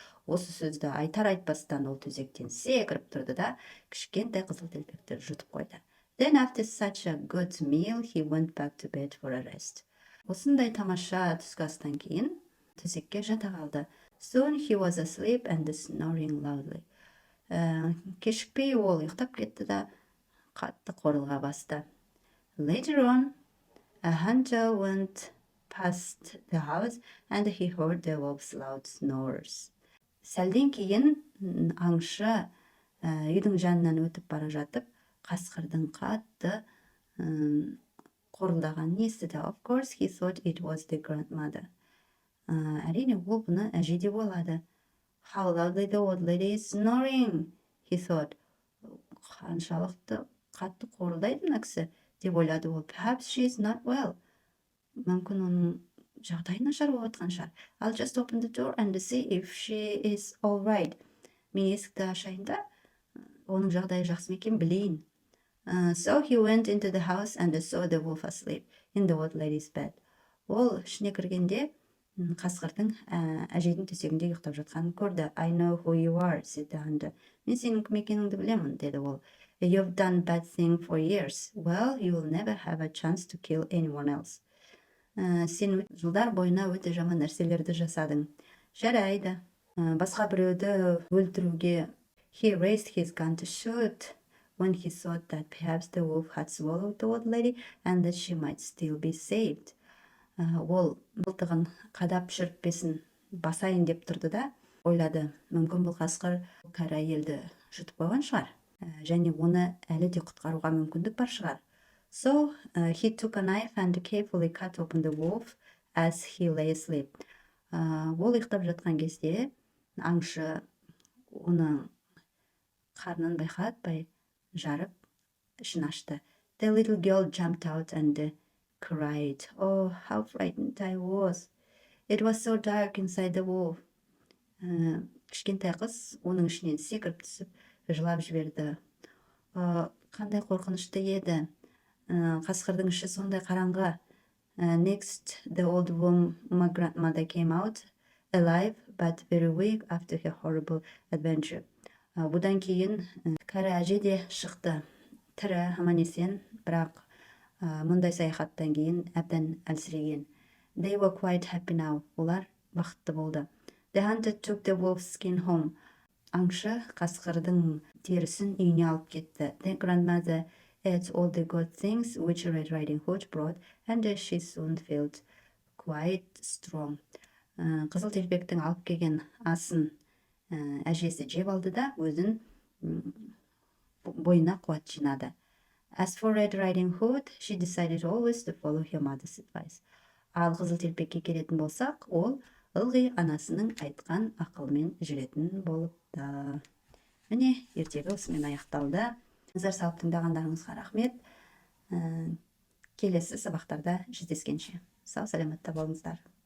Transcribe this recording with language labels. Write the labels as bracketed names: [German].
[Kazakh] Осы сөзді айтар-айтпастан ол төсектен секіріп тұрды да, кішкентай Қызыл Телпекті жұтып қойды. [English] Then after such a good meal, he went back to bed for a rest. [Kazakh] Осындай тамаша түскі астан кейін төсекке жата қалды. [English] Soon he was asleep and snoring loudly. [Kazakh] Кешікпей ол ұйықтап кетті да, қатты қорылға басты. [English] Later on, a hunter went past the house and he heard the wolf's loud snores. [Kazakh] Сәлден кейін аңшы үйдің жанынан өтіп бара жатып, қасқырдың қатты қорылдағанын естіді. [English] Of course, he thought it was the grandmother. [Kazakh] Әрине, ол бұны әже деп ойлады. [English] How loudly the old lady is snoring, he thought. [Kazakh] Қаншалықты қатты қорылдайды мына кісі деп ойлады ол. [English] Perhaps she is not well. [Kazakh] Мүмкін оның жағдайы нашар болып жатқан шығар. [English] I'll just open the door and see if she is all right. [Kazakh] Мен есікті ашайын да, оның жағдайы жақсы ма екен білейін. [English] So he went into the house and saw the wolf asleep in the old lady's bed. [Kazakh] Ол ішіне кіргенде қасқырдың әжейдің төсегінде ұйықтап жатқанын көрді. [English] I know who you are, said the hunter. [Kazakh] Мен сенің кім екеніңді білемін, деді ол. [English] You've done bad thing for years. Well, you will never have a chance to kill anyone else. [Kazakh] Сен жылдар бойына өте жаман нәрселерді жасадың. Жарайды. Басқа біреуді өлтіруге. [English] He raised his gun to shoot when he thought that perhaps the wolf had swallowed the old lady and that she might still be saved. [Kazakh] Ол мылтығын қадап шіріппесін басайын деп тұрды да, ойлады, мүмкін бұл қасқыр кәрі әйелді жұтып қойған шығар, және оны әлі де құтқаруға мүмкіндік бар шығар. [English] So he took a knife and carefully cut open the wolf as he lay asleep. [Kazakh] Ол ұйықтап жатқан кезде аңшы оның қарнын байқатпай жарып ішін ашты. [English] The little girl jumped out and cried. Oh, how frightened I was. It was so dark inside the wolf. [Kazakh] Кішкентай қыз оның ішінен секіріп түсіп, жылап жіберді. Қандай қорқынышты еді. Қасқырдың іші сондай қараңғы. [English] Next, the old woman grandmother came out, alive but very weak after her horrible adventure. [Kazakh] Бұдан кейін кәрі әже де шықты. Тірі, аман-есен, бірақ мұндай саяхаттан кейін әбден әлсіреген. [English] They were quite happy now. [Kazakh] Олар бақытты болды. [English] The hunter took the wolf's skin home. [Kazakh] Аңшы қасқырдың терісін үйіне алып кетті. [English] The grandmother ate all the good things which Red Riding Hood brought, and she soon felt quite strong. [Kazakh] Қызыл Телпектің алып келген асын әжесі жеп алды да, өзін бойына қуат жинады. [English] As for Red Riding Hood, she decided always to follow her mother's advice. [Kazakh] Ал Қызыл Телпекке келетін болсақ, ол ылғи анасының айтқан ақылмен жүретін болыпты. Міне, ертегі осымен аяқталды. Назар салып тыңдағандарыңызға рахмет. Келесі сабақтарда жүздескенше. Сау саламатта болыңыздар.